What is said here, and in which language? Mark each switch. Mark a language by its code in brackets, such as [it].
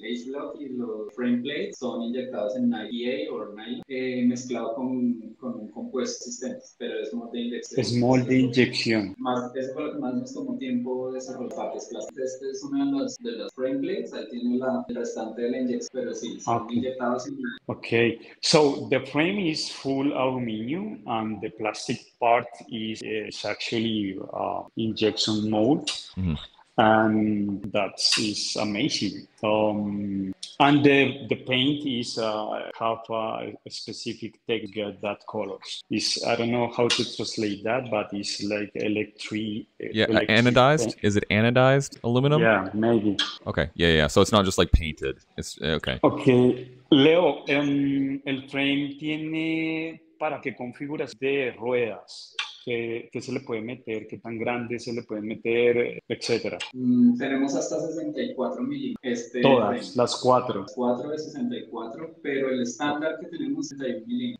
[es] H-block y los frame plates son inyectados en EVA o nylon, mezclado con un compuesto existente, pero es molde de inyección. Es molde de inyección. Eso fue lo que más nos tomó tiempo desarrollar partes plásticas. Este es uno de los frame plates, ahí tiene el restante de la inyección, pero sí, son inyectados en. [en] Okay, so the frame is full aluminum and the plastic part is actually injection mold. Mm-hmm. And that is amazing. And the paint is have a specific texture to get that colors. I don't know how to translate that, but it's like electric. Anodized. Is it anodized aluminum? Yeah, maybe. Okay, yeah. So it's not just like painted. It's okay. [es] Okay, Leo, el frame tiene para qué configuras de ruedas. ¿Qué se le puede meter? ¿Qué tan grande se le puede meter? Etcétera. Tenemos hasta 64 milímetros. Todas, las 4. Las 4 de 64, pero el estándar que tenemos es 61 milímetros.